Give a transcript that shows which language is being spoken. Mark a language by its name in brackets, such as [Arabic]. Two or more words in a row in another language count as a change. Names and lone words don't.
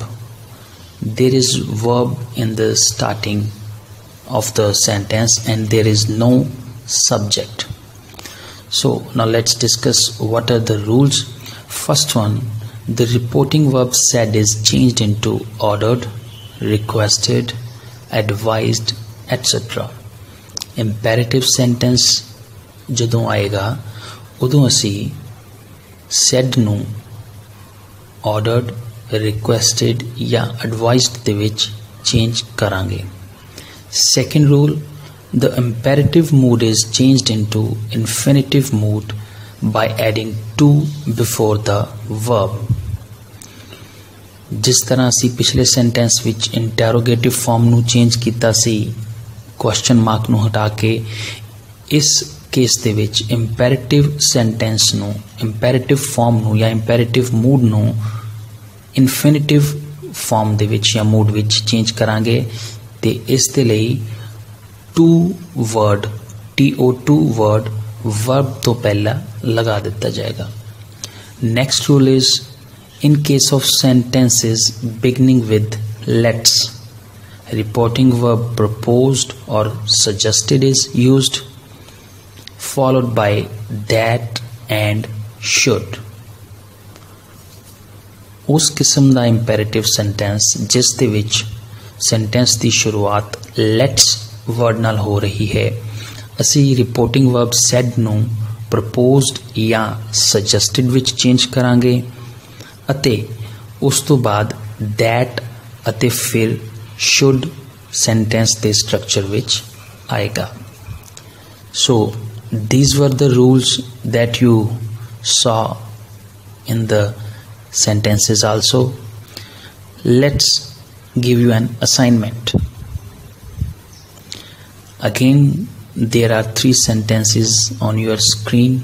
[English] There is verb in the starting of the sentence and there is no subject. So now let's discuss what are the rules. First one, the reporting verb said is changed into ordered, requested, advised, etc. Imperative sentence [Punjabi] ਜਦੋਂ ਆਏਗਾ ਉਦੋਂ ਅਸੀਂ said ਨੂੰ [English] ordered, requested [Punjabi] ਜਾਂ advised ਦੇ ਵਿੱਚ change ਕਰਾਂਗੇ. [English] Second rule, the imperative mood is changed into infinitive mood by adding to before the verb. [Hindi] जिस तरह [Punjabi] ਅਸੀਂ ਪਿਛਲੇ ਸੈਂਟੈਂਸ ਵਿੱਚ [English] interrogative form [Punjabi] ਨੂੰ ਚੇਂਜ ਕੀਤਾ ਸੀ [English] question mark [Punjabi] ਨੂੰ ਹਟਾ ਕੇ, ਇਸ ਕੇਸ ਦੇ ਵਿੱਚ [English] imperative sentence [Punjabi] ਨੂੰ, [English] imperative form [Punjabi] ਨੂੰ ਜਾਂ [English] imperative mood [Punjabi] ਨੂੰ [English] infinitive form [Punjabi] ਦੇ ਵਿੱਚ ਜਾਂ ਮੂਡ ਵਿੱਚ ਚੇਂਜ ਕਰਾਂਗੇ ਤੇ ਇਸ ਦੇ ਲਈ [English] to word TO2 word verb [Punjabi] ਤੋਂ ਪਹਿਲਾਂ ਲਗਾ ਦਿੱਤਾ ਜਾਏਗਾ. [English] next rule is in case of sentences beginning with let's, reporting verb proposed or suggested is used, followed by that and should. [Punjabi] ਉਸ ਕਿਸਮ ਦਾ ਇੰਪੈਰੇਟਿਵ ਸੈਂਟੈਂਸ ਜਿਸ ਦੇ ਵਿੱਚ ਸੈਂਟੈਂਸ ਦੀ ਸ਼ੁਰੂਆਤ ਲੈਟਸ ਵਰਡ ਨਾਲ ਹੋ ਰਹੀ ਹੈ, ਅਸੀਂ [English] reporting verb said [Punjabi] ਨੂੰ ਪ੍ਰਪੋਜ਼ਡ ਜਾਂ ਸਜੈਸਟਡ ਵਿੱਚ ਚੇਂਜ ਕਰਾਂਗੇ ਅਤੇ ਉਸ ਤੋਂ ਬਾਅਦ that ਅਤੇ ਫਿਰ [English] should sentence [Punjabi] ਦੇ structure ਵਿੱਚ ਆਏਗਾ. [English] So these were the rules that you saw in the sentences also. Let's give you an assignment. Again, there are 3 sentences on your screen.